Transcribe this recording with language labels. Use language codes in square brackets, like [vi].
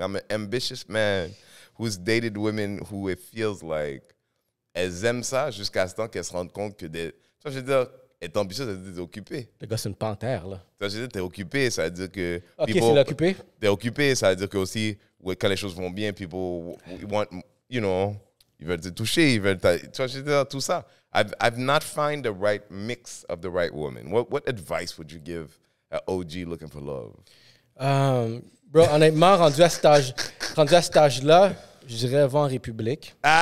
[en] I'm an ambitious man who's dated women who it feels like [fr] elles aiment ça jusqu'à ce temps qu'elles se rendent compte que je veux dire, être ambitieux, ça veut dire t'es occupé. Le gars, c'est une panthère, là. Ça veut dire t'es occupé, ça veut dire que... OK, c'est l'occupé? T'es occupé, ça veut dire que aussi, quand les choses vont bien, [en] people want, you know, [fr] ils veulent te toucher, ils veulent... Tu vois, je veux dire, tout ça. [en] I've not found the right mix of the right woman. What advice would you give an OG looking for love? [fr] Bro, honnêtement, rendu à cet âge-là, je dirais va en République.